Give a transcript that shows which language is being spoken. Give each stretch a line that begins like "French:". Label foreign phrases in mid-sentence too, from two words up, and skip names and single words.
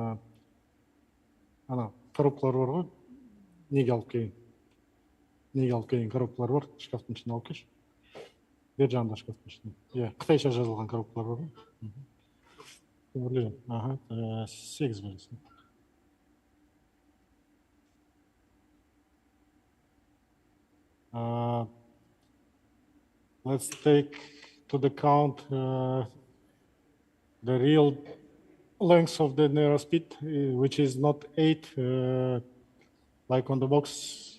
Kazakh: Ана коробкалар бар ғой. Неге алып келген коробкалар бар. Шкафтың ішіне алып келші. Бер жағында шкафтың ішіне. Иә, қытайша жазылған коробкалар бар ғой. Ойлаймын. Ага, 8 бересің.
English: Let's take to the count the real length of the neural speed, which is not 8, like on the box.